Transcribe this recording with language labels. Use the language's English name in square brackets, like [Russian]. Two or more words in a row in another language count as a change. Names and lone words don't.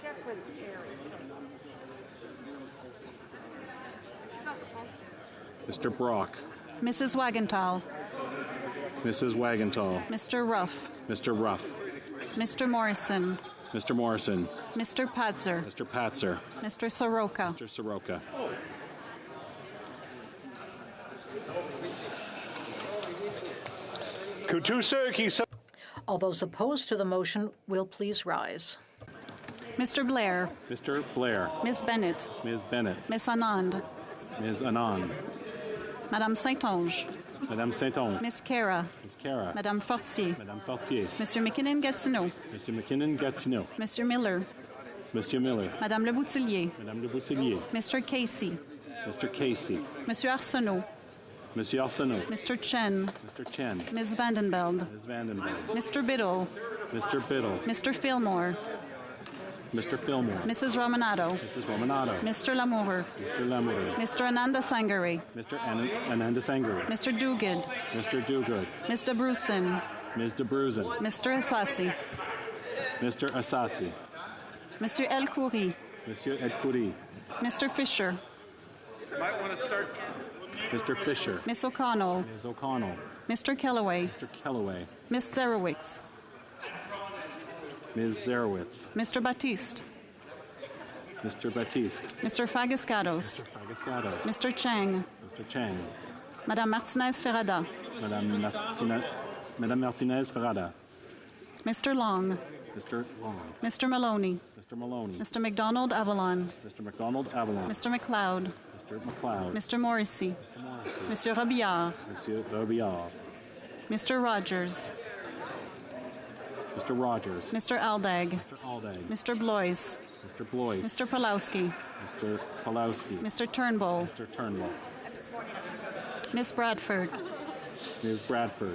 [English] Mr. Brock. Mrs. Wagenthal. Mrs. Wagenthal. Mr. Ruff. Mr. Ruff. Mr. Morrison. Mr. Morrison. Mr. Patzer. Mr. Patzer. Mr. Soroka. Mr. Soroka. All those opposed to the motion will please rise. Mr. Blair. Mr. Blair. Ms. Bennett. Ms. Bennett. Ms. Anand. Ms. Anand. Madame Saint-Onge. Madame Saint-Onge. Ms. Cara. Ms. Cara. Madame Fortier. Madame Fortier. Monsieur McKinnon-Gatineau. Monsieur McKinnon-Gatineau. Monsieur Miller. Monsieur Miller. Madame Le Boutillier. Madame Le Boutillier. Mr. Casey. Mr. Casey. Monsieur Arsenault. Monsieur Arsenault. Mr. Chen. Mr. Chen. Ms. Vandenbeld. Ms. Vandenberg. Mr. Biddle. Mr. Biddle. Mr. Fillmore. Mr. Fillmore. Mrs. Romanato. Mrs. Romanato. Mr. Lamour. Mr. Lamour. Mr. Ananda Sangari. Mr. Ananda Sangari. Mr. Duguid. Mr. Duguid. Ms. DeBrusen. Ms. DeBrusen. Mr. Assassi. Mr. Assassi. Monsieur El Khoury. Monsieur El Khoury. Mr. Fisher. Might want to start. Mr. Fisher. Miss O'Connell. Ms. O'Connell. Mr. Kellaway. Mr. Kellaway. Miss Zerowitz. Ms. Zerowitz. Mr. Baptiste. Mr. Baptiste. Mr. Fagascados. Mr. Fagascados. Mr. Chang. Mr. Chang. Madame Martinez Ferrada. Madame Martinez Ferrada. Mr. Long. Mr. Long. Mr. Maloney. Mr. Maloney. Mr. McDonald Avalon. Mr. McDonald Avalon. Mr. McLeod. Mr. McLeod. Mr. Morrissey. Mr. Morrissey. Monsieur Robillard. Monsieur Robillard. Mr. Rogers. Mr. Rogers. Mr. Aldag. Mr. Aldag. Mr. Blois. Mr. Blois. Mr. Pulowski. Mr. Pulowski. Mr. Turnbull. Mr. Turnbull. Miss Bradford. Ms. Bradford.